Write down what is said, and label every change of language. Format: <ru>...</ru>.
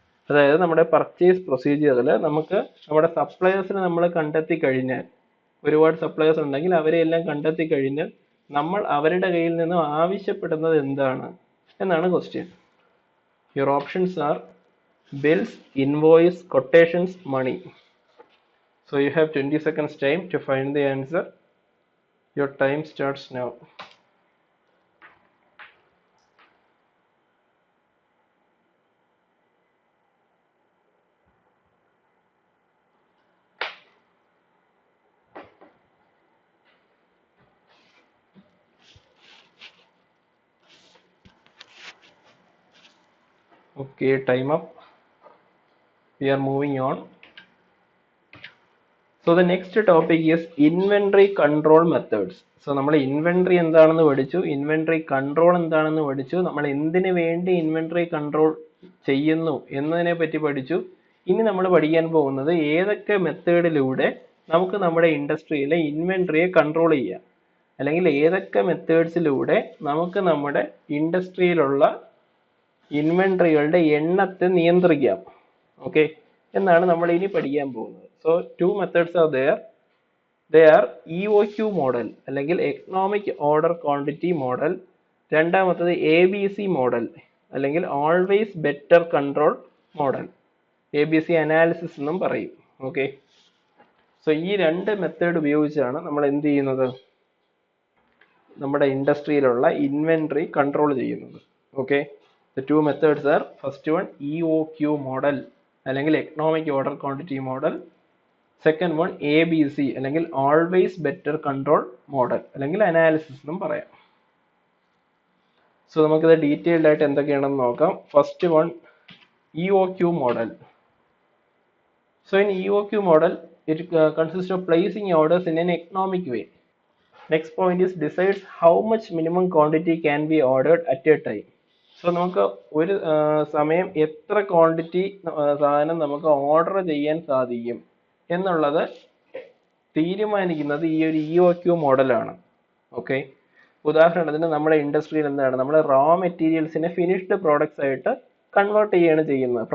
<ml>അതായത് നമ്മുടെ പർച്ചേസ് പ്രൊസീജിയറിൽ നമുക്ക് നമ്മുടെ സപ്ലയേഴ്സിനെ നമ്മൾ കണ്ടെത്തി കഴിഞ്ഞാൽ, ഒരുപാട് സപ്ലയേഴ്സ് ഉണ്ടെങ്കിൽ അവരെയെല്ലാം കണ്ടെത്തി കഴിഞ്ഞാൽ നമ്മൾ അവരുടെ കയ്യിൽ നിന്നും ആവശ്യപ്പെടുന്നത് എന്താണ് എന്നാണ് question.</ml> <en>Your options are bills, invoice, quotations, money. So you have 20 seconds time to find the answer. Your time starts now. Okay, time up. We are moving on. So the next topic is inventory control methods.</en> <ml>So നമ്മൾ inventory എന്താണെന്ന് പഠിച്ചു, inventory control എന്താണെന്ന് പഠിച്ചു, നമ്മൾ എന്തിനു വേണ്ടി inventory control ചെയ്യുന്നു എന്നതിനെ പറ്റി പഠിച്ചു. ഇനി നമ്മൾ പഠിക്കാൻ പോകുന്നത് ഏതൊക്കെ മെത്തേഡിലൂടെ നമുക്ക് നമ്മുടെ ഇൻഡസ്ട്രിയിലെ ഇൻവെന്ററിയെ കൺട്രോൾ ചെയ്യാം, അല്ലെങ്കിൽ ഏതൊക്കെ മെത്തേഡ്സിലൂടെ നമുക്ക് നമ്മുടെ ഇൻഡസ്ട്രിയിലുള്ള ഇൻവെന്ററികളുടെ എണ്ണത്തെ നിയന്ത്രിക്കാം. ഓക്കെ, എന്നാണ് നമ്മൾ ഇനി പഠിക്കാൻ പോകുന്നത്.</ml> <en>So two methods are there. They are EOQ model അല്ലെങ്കിൽ economic order quantity model.</en> <ml>രണ്ടാമത്തത് ABC model അല്ലെങ്കിൽ always better control model. ABC analysis എന്നും പറയും. ഓക്കെ, സോ ഈ രണ്ട് മെത്തേഡ് ഉപയോഗിച്ചാണ് നമ്മൾ എന്ത് ചെയ്യുന്നത്, നമ്മുടെ ഇൻഡസ്ട്രിയിലുള്ള ഇൻവെന്ററി കൺട്രോൾ ചെയ്യുന്നത്.</ml> <en>Okay, the two methods are, first one EOQ model അല്ലെങ്കിൽ economic order quantity model. Second one ABC അല്ലെങ്കിൽ always better control model അല്ലെങ്കിൽ analysis</en> <ml>എന്നും പറയാം. സോ നമുക്കിത് ഡീറ്റെയിൽഡ് ആയിട്ട് എന്തൊക്കെയാണെന്ന് നോക്കാം. First one EOQ model.</ml> <en>So in EOQ model it consists of placing orders in an economic way. Next point is decides how much minimum quantity can be ordered at a time.</en> <ml>So നമുക്ക് ഒരു സമയം എത്ര quantity സാധനം നമുക്ക് order ചെയ്യാൻ സാധിക്കും എന്നുള്ളത് തീരുമാനിക്കുന്നത് ഈ ഒരു EOQ മോഡലാണ്. ഓക്കെ, ഉദാഹരണത്തിന് നമ്മുടെ ഇൻഡസ്ട്രിയിൽ എന്താണ്, നമ്മൾ റോ മെറ്റീരിയൽസിനെ ഫിനിഷ്ഡ് പ്രോഡക്ട്സ് ആയിട്ട് കൺവേർട്ട് ചെയ്യുകയാണ് ചെയ്യുന്നത്.</ml>